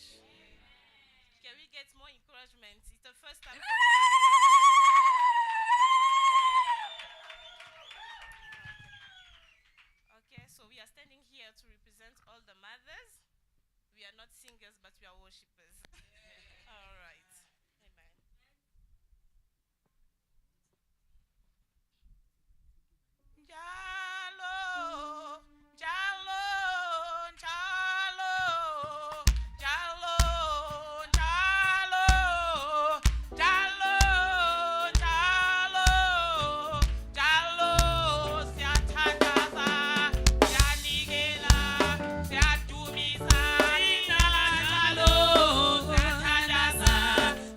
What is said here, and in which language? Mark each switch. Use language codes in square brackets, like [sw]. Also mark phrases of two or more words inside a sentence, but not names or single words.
[en] Can we get more encouragement? It's the first time for the mothers. Okay, so we are standing here to represent all the mothers. We are not singers, but we are worshippers. All right. Amen. [zu] Jalo, jalo, jalo, jalo, jalo, jalo, jalo, jalo, siyathandaza, siyanikela, siyadumisa, jalo, siyathandaza.